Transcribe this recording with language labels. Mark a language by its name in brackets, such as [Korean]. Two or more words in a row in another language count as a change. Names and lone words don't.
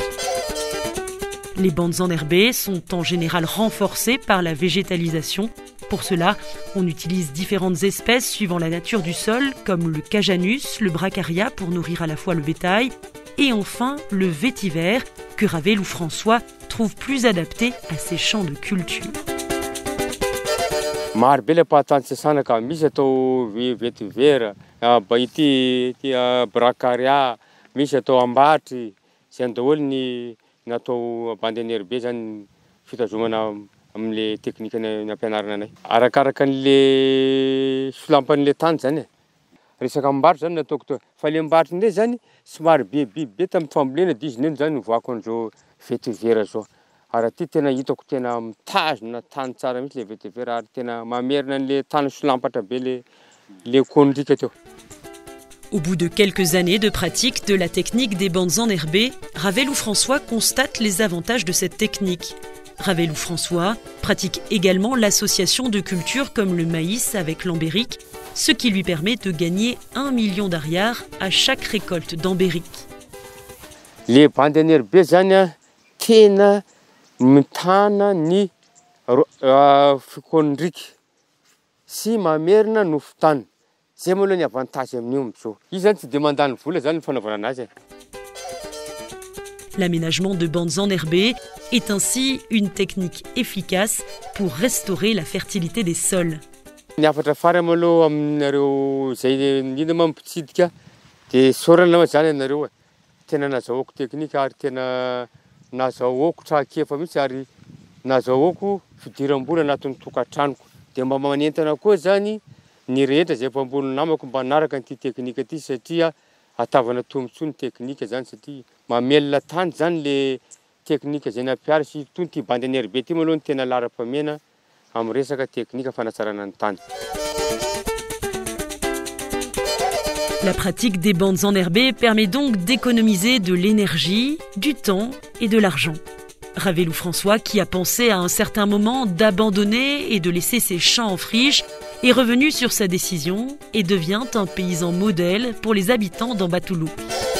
[French] Les bandes enherbées sont en général renforcées par la végétalisation. Pour cela, on utilise différentes espèces suivant la nature du sol, comme le cajanus, le bracharia pour nourrir à la fois le bétail, et enfin le vétiver, que Ravet-Lou-François trouve plus adapté à ces champs de culture. [Malagasy] amle technique na ampianarana anay arakaraka an'le solampan'le tany zany resaka ambaratra zany nataoko to fa le ambaratra ndray zany somary be tamin'ny fambolena diziny eny zany voako andreo vétivera zao ara ty tena hitako tena mitazona tany tsara mihitsy le vétivera ary tena mamerina an'le tany solampatra be le kondrika teo. [French] Au bout de quelques années de pratique de la technique des bandes enherbées, Ravet-Lou-François constate les avantages de cette technique. Ravet-Lou-François pratique également l'association de cultures comme le maïs avec l'ambéric, ce qui lui permet de gagner 1 million d'ariars à chaque récolte d'ambéric. Les bandes enherbées [Malagasy] zany tena mitana ny fikondriky sy mamerina nofo tany. Zay moa aloha ny avantage amin'io amin'izao. Izy zany tsy de mandany vola zany ny fanaovana azy. [French] L'aménagement de bandes enherbées est ainsi une technique efficace pour restaurer la fertilité des sols. [Malagasy] Ny afatra fara moa aloha aminareo zay indrindra moa mpitsidika de saorana zany ianareo e. Tena nazahoako teknika ary tena nazahoako traikefa mihitsy ary nazahoako fidiram-bola anatin'ny tokantranoko. De mba manentana koa zany ny rehetra zay efa ambony namako mba hanaraka an'ity teknika ity satria atavana tombotsoa ny teknika zany satria mamelona tany zany le teknika zay nampiara sy toy ty [French] bandy enherbé [Malagasy] ty moa aloha ny tena lara-pamena amin'ny resaka teknika fanatsarana ny tany. [French] La pratique des bandes enherbées permet donc d'économiser de l'énergie, du temps et de l'argent. Ravelou François, qui a pensé à un certain moment d'abandonner et de laisser ses champs en friche, est revenu sur sa décision et devient un paysan modèle pour les habitants d'Ambatoulou.